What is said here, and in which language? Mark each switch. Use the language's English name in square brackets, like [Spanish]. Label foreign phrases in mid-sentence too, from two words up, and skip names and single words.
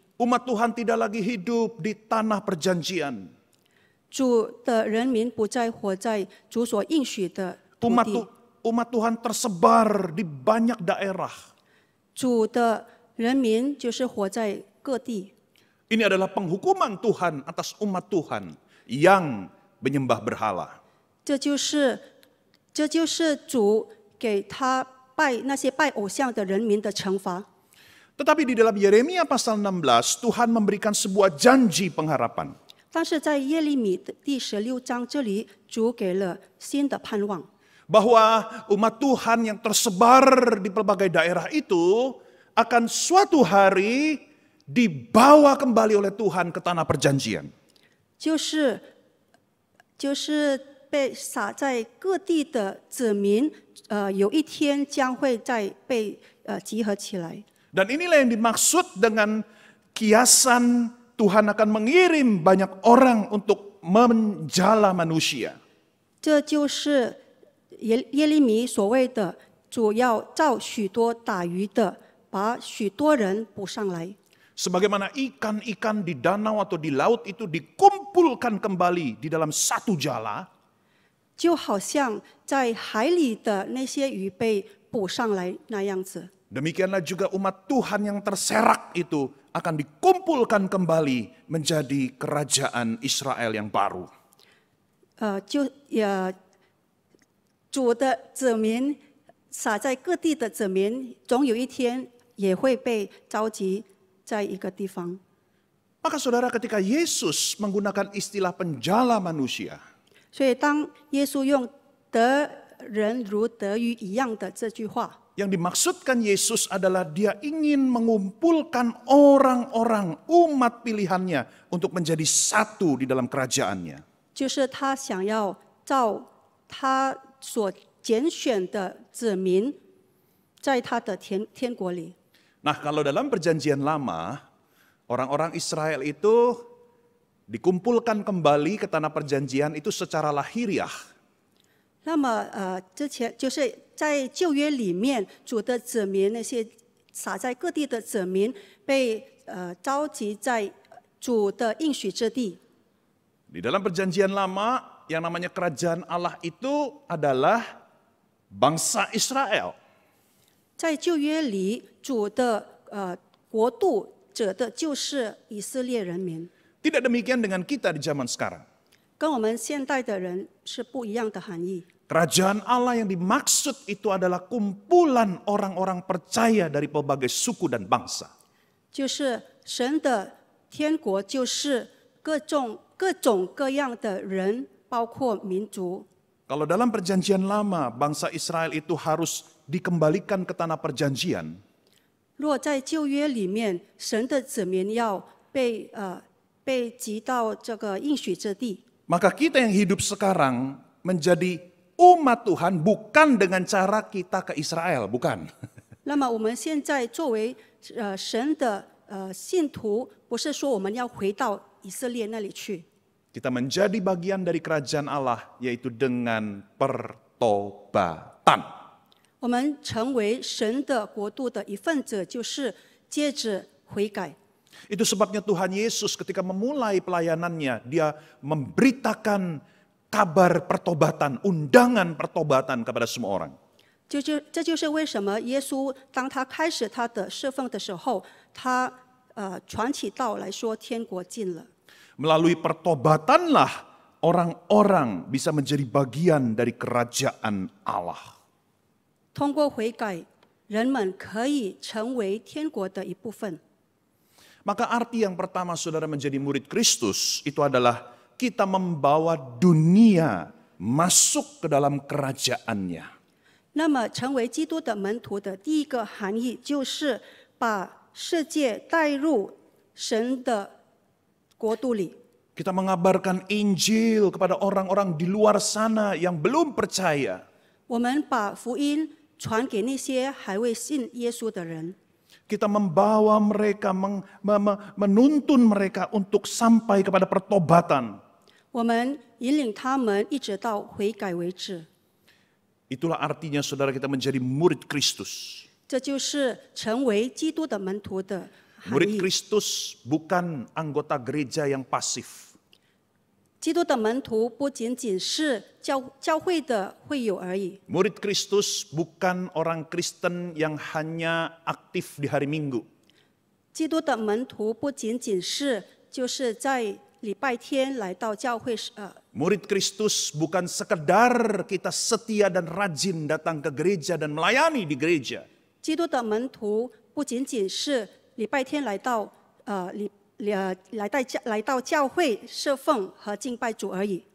[Indonesian] Umat Tuhan tidak lagi hidup di tanah perjanjian. [Chinese] 主的人民不再活在主所应许的土地。 [Indonesian] Umat Tuhan tersebar di banyak daerah. [Chinese] 主的人民就是活在各地。 [Indonesian] Ini adalah penghukuman Tuhan atas umat Tuhan yang menyembah berhala. [Chinese] 这就是主给他那些拜偶像的人民的惩罚。 [Indonesian] Tetapi di dalam Yeremia pasal 16, Tuhan memberikan sebuah janji pengharapan. [Chinese] 但是在耶利米的第16章这里，主给了新的盼望， [Indonesian] Bahwa umat Tuhan yang tersebar di pelbagai daerah itu akan suatu hari dibawa kembali oleh Tuhan ke tanah perjanjian. [Chinese] 就是被撒在各地的子民，有一天将会再被集合起来。 [Indonesian] Dan inilah yang dimaksud dengan kiasan Tuhan akan mengirim banyak orang untuk menjala manusia. [Chinese] 这就是耶利米所谓的主要召许多打鱼的，把许多人捕上来。 [Indonesian] Sebagaimana ikan-ikan di danau atau di laut itu dikumpulkan kembali di dalam satu jala, [Chinese] 就好像在海里的那些鱼被捕上来那样子。 [Indonesian] demikianlah juga umat Tuhan yang terserak itu akan dikumpulkan kembali menjadi kerajaan Israel yang baru. [Chinese] 主的子民撒在各地的子民，总有一天也会被召集在一个地方。 [Indonesian] Maka saudara, ketika Yesus menggunakan istilah penjala manusia, [Chinese] 所以当耶稣用得人如得鱼一样的这句话， [Indonesian] yang dimaksudkan Yesus adalah dia ingin mengumpulkan orang-orang umat pilihannya untuk menjadi satu di dalam kerajaannya. [Chinese] 就是他想要照他所拣选的子民，在他的天国里。 [Indonesian] Nah, kalau dalam perjanjian lama, orang-orang Israel itu dikumpulkan kembali ke tanah perjanjian itu secara lahiriah. [Chinese] 那么之前就是在旧约里面，主的子民那些撒在各地的子民被召集在主的应许之地。 [Indonesian] Di dalam perjanjian lama, yang namanya kerajaan Allah itu adalah bangsa Israel. [Chinese] 在旧约里，主的国度指的就是以色列人民， [Indonesian] Tidak demikian dengan kita di zaman sekarang. [Chinese] 跟我们现代的人是不一样的含义。 [Indonesian] Kerajaan Allah yang dimaksud itu adalah kumpulan orang-orang percaya dari pelbagai suku dan bangsa. [Chinese] 就是神的天国，就是各种各样的人，包括民族。 [Indonesian] Kalau dalam perjanjian lama, bangsa Israel itu harus dikembalikan ke tanah perjanjian. [Chinese] 若在旧约里面，神的子民要被被挤到这个应许之地。 [Indonesian] Maka kita yang hidup sekarang menjadi umat Tuhan bukan dengan cara kita ke Israel, bukan. [Chinese] 那么我们现在作为神的信徒，不是说我们要回到以色列那里去， [Indonesian] Kita menjadi bagian dari kerajaan Allah, yaitu dengan pertobatan. [Chinese] 我们成为神的国度的一份子，就是接着悔改。 [Indonesian] Itu sebabnya Tuhan Yesus ketika memulai pelayanannya, dia memberitakan kabar pertobatan, undangan pertobatan kepada semua orang. [Chinese] 这就是为什么耶稣当他开始他的侍奉的时候，他传起道来说天国近了。 [Indonesian] Melalui pertobatanlah orang-orang bisa menjadi bagian dari kerajaan Allah. [Chinese] 通过悔改，人们可以成为天国的一部分。 [Indonesian] Maka arti yang pertama saudara menjadi murid Kristus itu adalah kita membawa dunia masuk ke dalam kerajaannya. [Chinese] 那么，成为基督的门徒的第一个含义，就是把世界带入神的国度里。 [Indonesian] Kita mengabarkan Injil kepada orang-orang di luar sana yang belum percaya. [Chinese] 我们把福音传给那些还未信耶稣的人。 [Indonesian] Kita membawa mereka, menuntun mereka untuk sampai kepada pertobatan. [Chinese] 我们引领他们一直到悔改为止。 [Indonesian] Itulah artinya saudara kita menjadi murid Kristus. [Chinese] 这就是成为基督的门徒的含 [Indonesian] Murid [Chinese] 义。 [Indonesian] Kristus bukan anggota gereja yang pasif. [Chinese] 基督的门徒不仅仅是教会的会友而已。 [Indonesian] Murid Kristus bukan orang Kristen yang hanya aktif di hari Minggu. [Chinese] 基督的门徒不仅仅是就是在礼拜天来到教会 [Indonesian] Murid Kristus bukan sekedar kita setia dan rajin datang ke gereja dan melayani di gereja. [Chinese] 基督的门徒不仅仅是礼拜天来到来到教会侍奉和敬拜主而已。